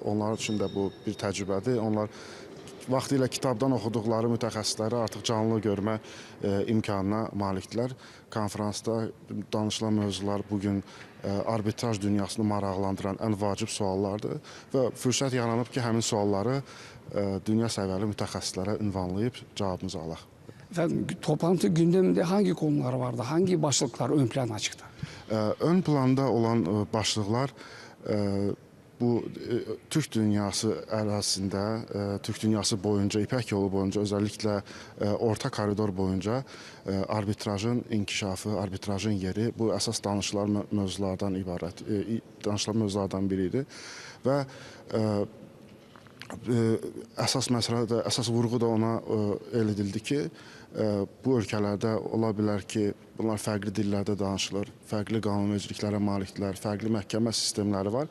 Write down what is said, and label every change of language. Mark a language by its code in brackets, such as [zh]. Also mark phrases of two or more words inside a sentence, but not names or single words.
[az] Onlar üçün də bu bir təcrübədir. Onlar vaxtilə kitabdan oxuduqları mütəxəssisləri artıq canlı görmə imkanına malikdirlər. Konferansda danışılan mövzular bugün arbitraj dünyasını maraqlandıran ən vacib suallardır və fürsət yaranıb ki, həmin sualları dünya səviyyəli mütəxəssislərə ünvanlayıb cavabımızı alaq. [tr] Efendim toplantı gündeminde hangi konular vardı? Hangi başlıklar ön plana çıktı? [az] Ön planda olan başlıqlar bu Türk dünyası ərazisində, Türk dünyası boyunca, İpək yolu boyunca, özellikle Orta koridor boyunca arbitrajın inkişafı, arbitrajın yeri bu əsas danışılan mövzulardan ibarət, danışılan mövzulardan biridir. Və əsas məsələ də, əsas vurğu da ona el edildi ki, bu ölkələrdə ola bilər ki, bunlar fərqli dillərdə danışılır, fərqli qanunvericiliklərə malikdirlər, fərqli məhkəmə sistemləri var.